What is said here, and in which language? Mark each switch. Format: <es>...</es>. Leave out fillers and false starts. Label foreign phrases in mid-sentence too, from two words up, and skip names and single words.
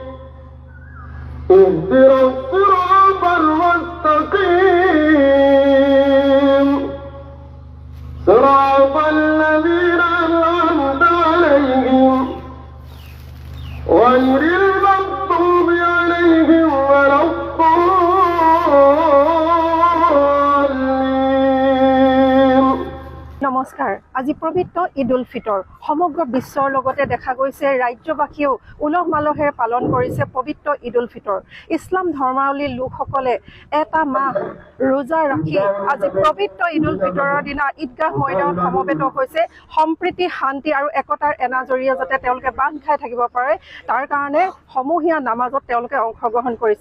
<ar>اهدنا الصراط المستقيم صراط الذين أنعمت عليهم غير المغضوب عليهم ولا الضالين.</ar> <as>নমস্কাৰ। আজি পবিত্ৰ ঈদ উল ফিতৰ সমগ্ৰ বিশ্বৰ লগতে দেখা গৈছে ৰাজ্যবাসীয়েও উলহ মালহেৰে পালন কৰিছে পবিত্ৰ ঈদ উল ফিতৰ। ইছলাম ধৰ্মাৱলীৰ লোকসকলে এটা মাহ ৰোজা ৰাখি আজি পবিত্ৰ ঈদ উল ফিতৰৰ দিনা ঈদগাহ ময়দানত সমবেত হৈছে সম্প্ৰীতি শান্তি আৰু একতাৰ এনাজৰীয়ে যাতে তেওঁলোকে বান্ধ খাই থাকিব পাৰে তাৰ কাৰণে সমূহীয়া নামাজত তেওঁলোকে অংশগ্ৰহণ কৰিছে।</as>